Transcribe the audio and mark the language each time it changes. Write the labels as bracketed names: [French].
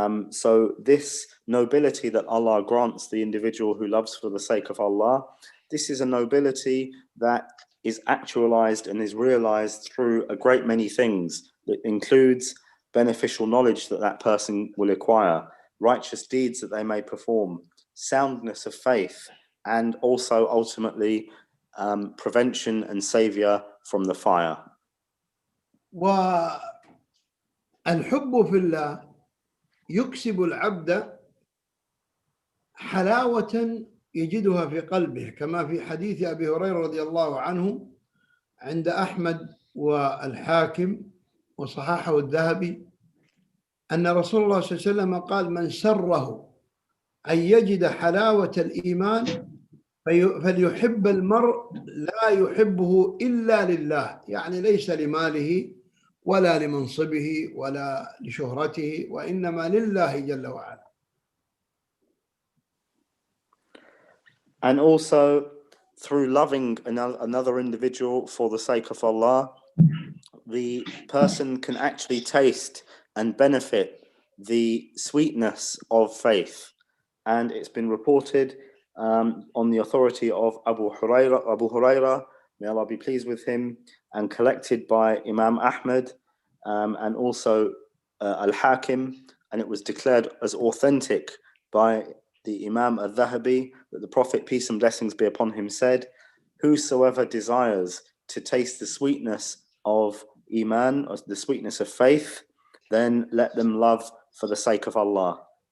[English] So this nobility that Allah grants the individual who loves for the sake of Allah, this is a nobility that is actualized and is realized through a great many things. That includes beneficial knowledge that person will acquire, righteous deeds that they may perform, soundness of faith, and also ultimately prevention and savior from the fire. [Arabic] والحب في الله يكسب العبد حلاوة يجدها في قلبه، كما في حديث أبي هريرة رضي الله عنه عند أحمد والحاكم وصححه الذهبي، أن رسول الله صلى الله عليه وسلم قال: من سره أن يجد حلاوة الإيمان فليحب المرء لا يحبه إلا لله، يعني ليس لماله ولا لمنصبه ولا لشهرته، وإنما لله جل وعلا. [English] And also, through loving another individual for the sake of Allah, the person can actually taste and benefit the sweetness of faith. And it's been reported on the authority of Abu Huraira, may Allah be pleased with him, and collected by Imam Ahmad and also Al-Hakim, and it was declared as authentic by the Imam al-Dhahabi that the Prophet, peace and blessings be upon him, said, whosoever desires to taste the sweetness of Iman, or the sweetness of faith, then let them love for the sake of Allah.